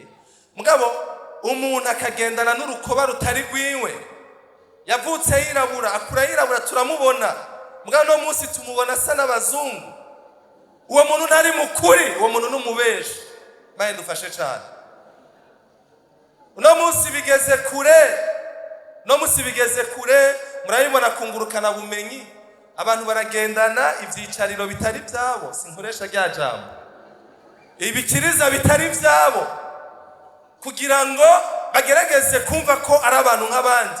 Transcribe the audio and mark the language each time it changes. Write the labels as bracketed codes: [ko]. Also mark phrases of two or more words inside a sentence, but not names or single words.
[rn] Mugabo umuntu akagendana n'urukoba rutari rwiwe. Yavutse yirabura, akura yirabura, turamubona. Mugabo no munsi tumubona asa n'abazungu. Uwo muntu ntari mukuri, uwo muntu n'umubeshi. Maye dufashe cyane. Uno munsi bigeze kure. No munsi bigeze kure, murabibona kungurukana bumenyi. Abantu baragendana ivyicariro bitari byabo, sinkoresha rya jambo. Ibikiriza bitari byabo. Kugira ngo bagerageze kumva ko ari abantu nk'abandi.